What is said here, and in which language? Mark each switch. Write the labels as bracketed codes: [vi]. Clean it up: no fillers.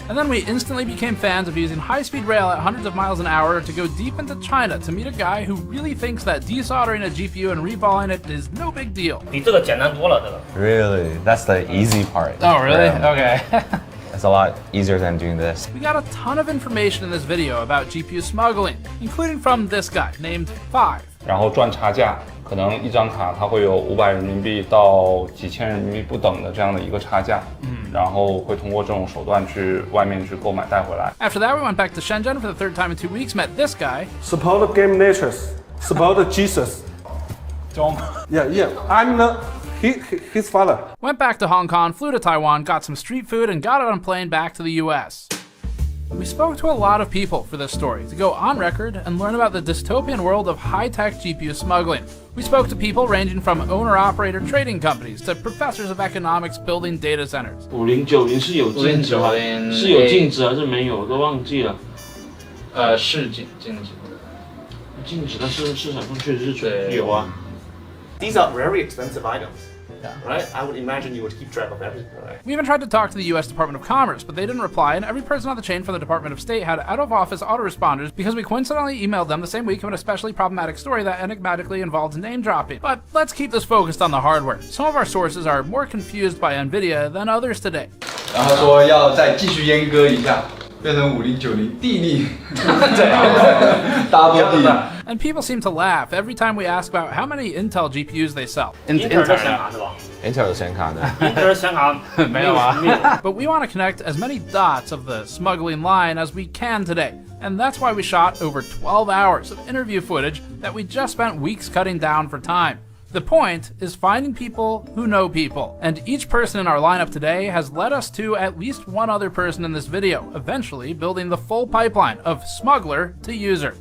[en] And then we instantly became fans of using high-speed rail at hundreds of miles an hour to go deep into China to meet a guy who really thinks that desoldering a GPU and reballing it is no big deal. [zh] 比这个简单多了，这个。 [en] Really? That's the easy part. Oh, really? Yeah. Okay. It's a lot easier than doing this. We got a ton of information in this video about GPU smuggling, including from this guy named 5. [zh] 然后赚差价，可能一张卡它会有500人民币到几千人民币不等的这样的一个差价，然后会通过这种手段去外面去购买带回来。 [en] After that, we went back to Shenzhen for the 3rd time in 2 weeks, met this guy. Support GamersNexus. It's about Jesus. Don't. Yeah. I'm his father. Went back to Hong Kong, flew to Taiwan, got some street food, and got on a plane back to the US. We spoke to a lot of people for this story to go on record and learn about the dystopian world of high-tech GPU smuggling. We spoke to people ranging from owner-operator trading companies to professors of economics building data centers. [zh] 5090是有禁止吗？是有禁止还是没有？都忘记了。是禁止的。禁止，但是市场上确实是有啊。 [en] These are very expensive items. Right? I would imagine you would keep track of everything, right? We even tried to talk to the US Department of Commerce, but they didn't reply, and every person on the chain for the Department of State had out-of-office autoresponders because we coincidentally emailed them the same week of an especially problematic story that enigmatically involved name-dropping. But let's keep this focused on the hardware. Some of our sources are more confused by NVIDIA than others today. [zh] 然后说要再继续阉割一下，变成5090地利，大家都地。 [en] And people seem to laugh every time we ask about how many Intel GPUs they sell. [zh] Intel 的显卡是吧 Intel 有显卡的。？Intel 的显卡没有啊。 [en] But we want to connect as many dots of the smuggling line as we can today. And that's why we shot over 12 hours of interview footage that we just spent weeks cutting down for time. The point is finding people who know people, and each person in our lineup today has led us to at least one other person in this video, eventually building the full pipeline of smuggler to user.